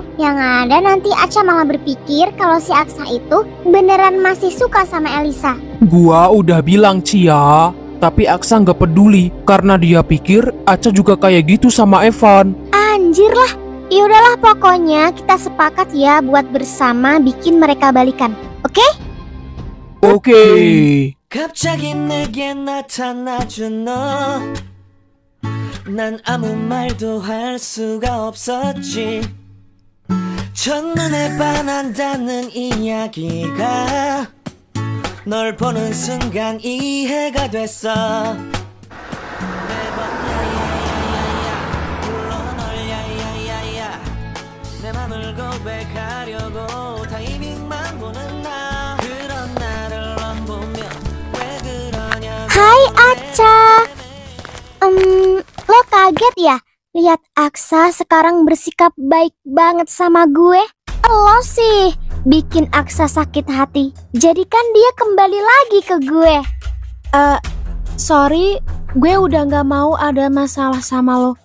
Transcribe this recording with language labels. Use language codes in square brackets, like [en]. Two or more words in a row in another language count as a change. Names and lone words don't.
[id] Yang ada nanti Aca malah berpikir kalau si Aksa itu beneran masih suka sama Elisa. Gua udah bilang Cia, tapi Aksa nggak peduli karena dia pikir Aca juga kayak gitu sama Evan. Anjir lah. Ya udahlah, pokoknya kita sepakat ya buat bersama bikin mereka balikan. Oke? Oke. [ko] 갑자기 내게 나타나준 너 난 아무 말도 할 수가 없었지 첫눈에 반한다는 이야기가 널 보는 순간 이해가 됐어 매번 야야야야야 불러 널 야야야야 내 맘을 고백하려고 타이밍만 보는 나 그런 나를 안 보면 왜 그러냐고 [id] Hai Aca. Lo kaget ya lihat Aksa sekarang bersikap baik banget sama gue? Lo sih bikin Aksa sakit hati. Jadikan dia kembali lagi ke gue. Sorry, gue udah gak mau ada masalah sama lo.